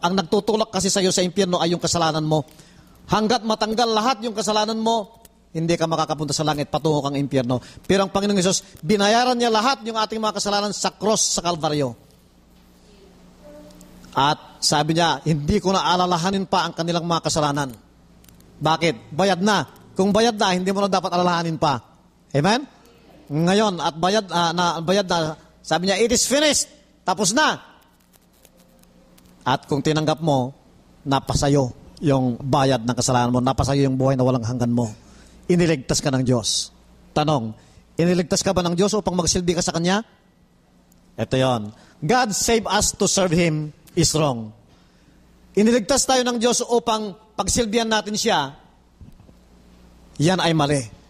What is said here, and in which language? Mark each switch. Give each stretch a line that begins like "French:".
Filipino: Ang nagtutulak kasi sa iyo sa impyerno ay yung kasalanan mo. Hanggat matanggal lahat yung kasalanan mo, hindi ka makakapunta sa langit, patungo kang impyerno. Pero ang Panginoong Hesus, binayaran niya lahat yung ating mga kasalanan sa cross sa Kalbaryo. At sabi niya, hindi ko na alalahanin pa ang kanilang mga kasalanan. Bakit? Bayad na. Kung bayad na, hindi mo na dapat alalahanin pa. Amen? Ngayon, at bayad na, sabi niya,
English: it is finished.
Filipino: Tapos na. At kung tinanggap mo, napasayo yung bayad ng kasalanan mo, napasayo yung buhay na walang hanggan mo. Iniligtas ka ng Diyos. Tanong, iniligtas ka ba ng Diyos upang magsilbi ka sa Kanya? Ito yon.
English: God save us to serve Him is wrong.
Filipino: Iniligtas tayo ng Diyos upang pagsilbihan natin siya, yan ay mali.